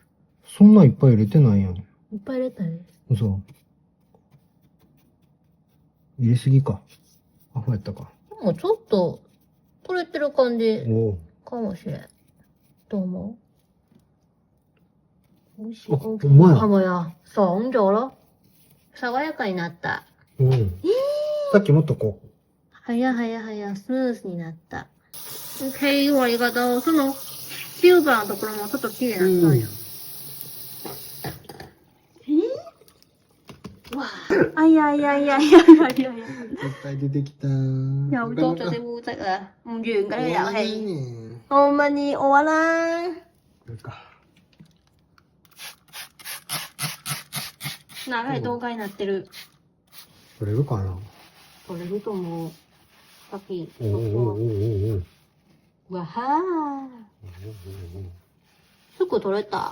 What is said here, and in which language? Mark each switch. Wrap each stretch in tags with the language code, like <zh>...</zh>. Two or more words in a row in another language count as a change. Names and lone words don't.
<ja>そんないっぱい入れてないやん。いっぱい入れたね。嘘。入れすぎか。アホやったか。でもちょっと取れてる感じかもしれん。どう思う？美味しい。ほんまや。</ja> <yue>係咪啊？爽咗咯。</yue> <ja>爽やかになった。さっきもっとこう。係啊，スムーズになった。OK いい割り方。そのシルバーのところもちょっと綺麗になったんや。哇！哎呀！いっぱい出てきた。</ja> <yue>又多咗啲污漬啊！唔完㗎呢個遊戲。</yue> <ja>ほんまに終わらん。長い動画になってる。取れるかな？取れると思う。さっき。わはー。 すぐ取れた。</ja>